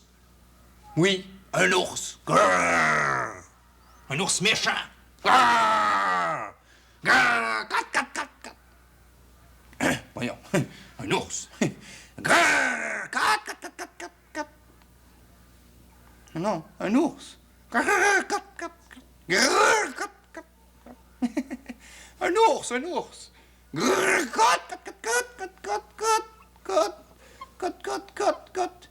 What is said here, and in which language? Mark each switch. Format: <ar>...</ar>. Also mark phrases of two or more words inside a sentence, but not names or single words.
<fr>Oui, un ours. Grrr. Un ours méchant. Grrr. Grrr. Cat, cat, cat, cat. Voyons, un ours. Grrr. Cat, cat, cat, cat, cat, cat. Non, un ours. Grrr. Cat, cat, cat. Grrr. Cat, cat, cat. Un ours, un ours. Grrr. Cat, cat, cat, cat, cat, cat, cat. Cote, cote, cote, cote.</fr>